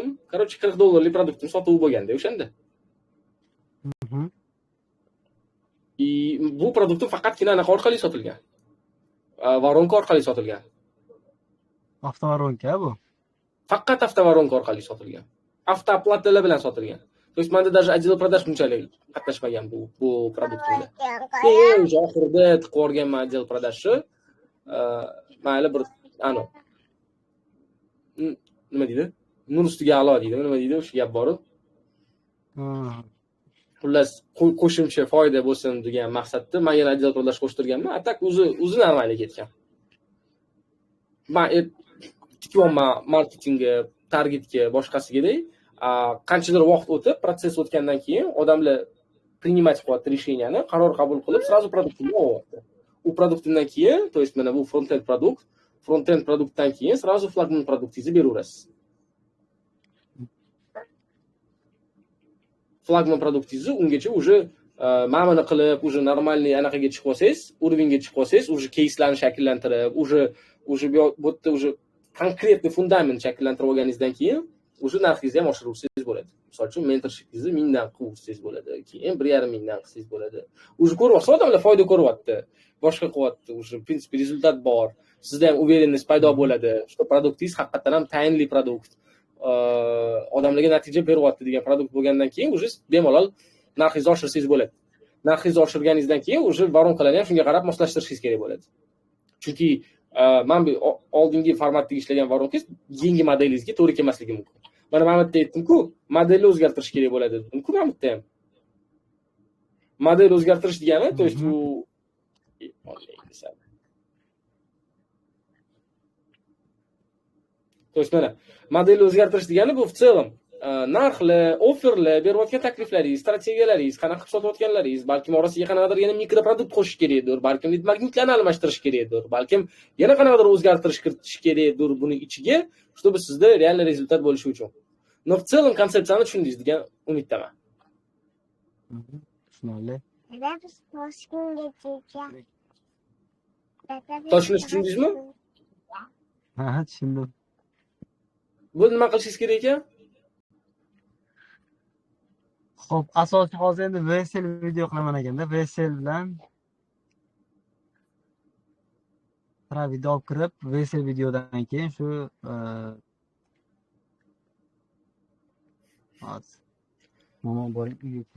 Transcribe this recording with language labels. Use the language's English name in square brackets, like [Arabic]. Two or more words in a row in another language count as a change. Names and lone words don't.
[Uzbek] Короче, $40 produktim sotuvi bo'lganda o'shanda. Bu produktim faqatgina anaqa orqali sotilgan. Voronka orqali sotilgan. Avtovoronka bu. Faqat avtovoronka orqali sotilgan. Avtooplatalar bilan sotilgan. [Russian] То есть [Uzbek] menda [Russian] даже отдел продаж [Uzbek] bunchalik qatnashmagan bu produktimda. Keyin oxirida tiqib o'rganman [Russian] отдел продажni. [Uzbek] Mayli bir nima deydi? Nur ustiga a'lo deydi. Nima deydi? O'sha gap bor-ku. Xullas qo'shimcha foyda bo'lsin degan maqsadda men yana [Russian] отдел продаж [Uzbek] qo'shtirganman. Atak o'zi normalga ketgan. Men tikiyman marketingga, targetga, boshqasigidek qanchadir vaqt o'tib, protsess o'tgandan keyin odamlar принимать qilyapti решениeni, qaror qabul qilib, сразу produktni olyapti. U produktimdan keyin, [Russian] то есть [Uzbek] mana bu front-end produktdan keyin сразу flagman produktingizni beraverasiz. Flagman produktingizni ungacha уже ma'mini qilib, [Russian] уже нормальный [Uzbek] anaqaga chiqib olsangiz, уровеньga chiqib olsangiz, уже case'larni shakllantirib, уже bu yerda уже konkretный fundament shakllantirib olganingizdan keyin уже narxingizni ham oshirursangiz bo'ladi. Misol uchun mentorshipingizni 1000 dan qilsangiz bo'ladi, keyin 1,5 dan qilsangiz bo'ladi. Уже ko'ryapsiz, odamlar foyda ko'ryapti, boshqa qilyapti, [Russian] уже в принципе [Uzbek] rezultat bor. Sizda ham uверенность paydo bo'ladi, что produktingiz haqiqatan ham tayinli produkt. Odamlarga natija beryapti degan produkt bo'lgandan keyin уже bemalol narxingizni oshirsangiz bo'ladi. Narxingizni oshirganingizdan keyin уже voronkalarni ham shunga qarab moslashtirishingiz kerak bo'ladi. Chunki men bu oldingi formatda ishlagan voronkangiz yangi modelingizga to'g'ri kelmasligi mumkin. Mana men bitta aytdim-ku, modelni o'zgartirish kerak bo'ladi dedim-ku men bitta ham. Model o'zgartirish degani, [Russian] то есть [Uzbek] bu [Russian] То есть [Uzbek] mana modelni o'zgartirish degani bu [Russian] в целом [Uzbek] narxlar, offerlar, berayotgan takliflaringiz, strategiyalaringiz, qanaqa qilib sotayotganlaringiz, balkim orasiga qanaqadir yana mikroprodukt qo'shish kerakdir, balkim lead magnitlarni almashtirish kerakdir, balkim yana qanaqadir o'zgartirish kiritish kerakdir buni ichiga, чтобы sizda real rezultat bo'lishi uchun. [Russian] Но в целом [Uzbek] konsepsiyani tushundingiz degan umiddaman. Tushunarli. Toshni tushundingizmi? Ha, tushundim. Bu nima qilishingiz kerak ekan? Xo'p, asosiy hozir endi VSL video qilaman ekanda, VSL bilan video olib kirib, VSL videodan keyin shu Momo boring uyga.